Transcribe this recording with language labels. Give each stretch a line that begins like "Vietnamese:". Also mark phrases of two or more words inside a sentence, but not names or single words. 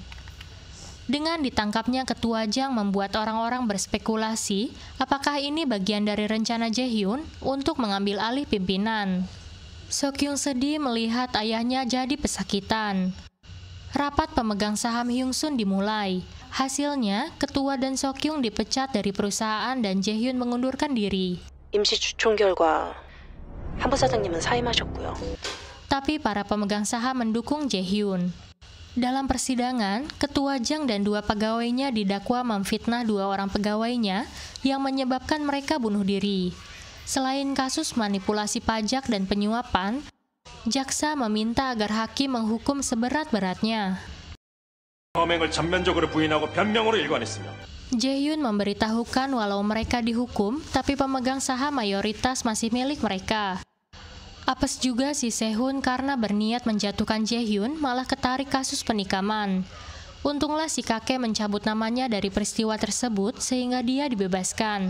Indonesian: Dengan ditangkapnya ketua Jang membuat orang-orang berspekulasi apakah ini bagian dari rencana Jaehyun untuk mengambil alih pimpinan. Sokyung sedih melihat ayahnya jadi pesakitan. Rapat pemegang saham Hyungsun dimulai. Hasilnya, ketua dan Sokyung dipecat dari perusahaan dan Jaehyun mengundurkan diri.
Korean: 임시 주총 결과 한 부사장님은 사임하셨고요.
Indonesian: Tapi para pemegang saham mendukung Jaehyun. Dalam persidangan, ketua Jang dan 2 pegawainya didakwa memfitnah 2 orang pegawainya yang menyebabkan mereka bunuh diri. Selain kasus manipulasi pajak dan penyuapan, jaksa meminta agar hakim menghukum seberat-beratnya.
Korean: 범행을 전면적으로 부인하고 변명으로 일관했으며.
Indonesian: Jaehyun memberitahukan walau mereka dihukum, tapi pemegang saham mayoritas masih milik mereka. Apes juga si Sehun karena berniat menjatuhkan Jaehyun malah ketarik kasus penikaman. Untunglah si kakek mencabut namanya dari peristiwa tersebut sehingga dia dibebaskan.